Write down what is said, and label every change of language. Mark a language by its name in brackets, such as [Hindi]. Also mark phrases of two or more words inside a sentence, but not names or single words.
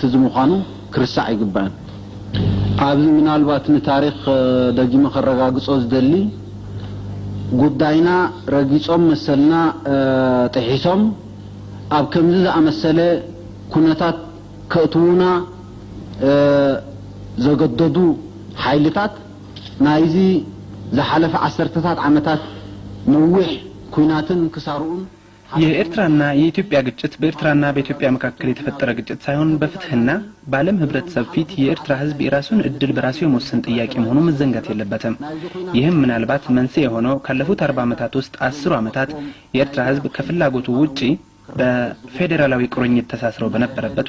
[Tigrinya] ዝምዃኑ ክርስዕ ይግባን። ኣብዚ ምናልባት ንታሪክ ደጊመ ከረጋግጾ ዝደሊ ጉዳይና ረጊጾም መሰልና ጥሒሶም ኣብ ከምዚ ዝኣመሰለ ኩነታት ከእትውና ዘገደዱ ኃይልታት ናይዚ ዝሓለፈ ዓሰርተታት ዓመታት ነዊሕ ኩናትን ክሳሩን [Amharic] የኤርትራና የኢትዮጵያ ግጭት በኤርትራና በኢትዮጵያ መካከል የተፈጠረ ግጭት ሳይሆን በፍትህና በዓለም ህብረተሰብ ፊት የኤርትራ ህዝብ የራሱን እድል በራሱ የመወሰን ጥያቄ መሆኑ መዘንጋት የለበትም። ይህም ምናልባት መንስኤ የሆነው ካለፉት 40 ዓመታት ውስጥ 10 ዓመታት የኤርትራ ህዝብ ከፍላጎቱ ውጪ በፌደራላዊ ቁርኝት ተሳስረው በነበረበት